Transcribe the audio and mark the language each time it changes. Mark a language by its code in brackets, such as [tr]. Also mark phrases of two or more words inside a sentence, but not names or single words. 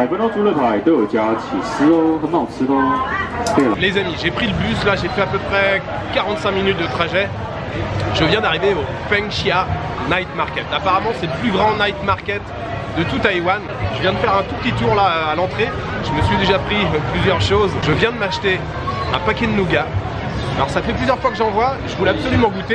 [zh] 猪肋排都有加起司哦，很好吃的哦。对了。 [fr] Les amis, j'ai pris le bus, là j'ai fait à peu près 45 minutes de trajet. Je viens d'arriver au Fengxia Night Market. Apparemment c'est le plus grand [en] night market [fr] de tout Taïwan. Je viens de faire un tout petit tour là à l'entrée. Je me suis déjà pris plusieurs choses. Je viens de m'acheter un paquet de nougat. Alors ça fait plusieurs fois que j'en vois, je voulais absolument goûter.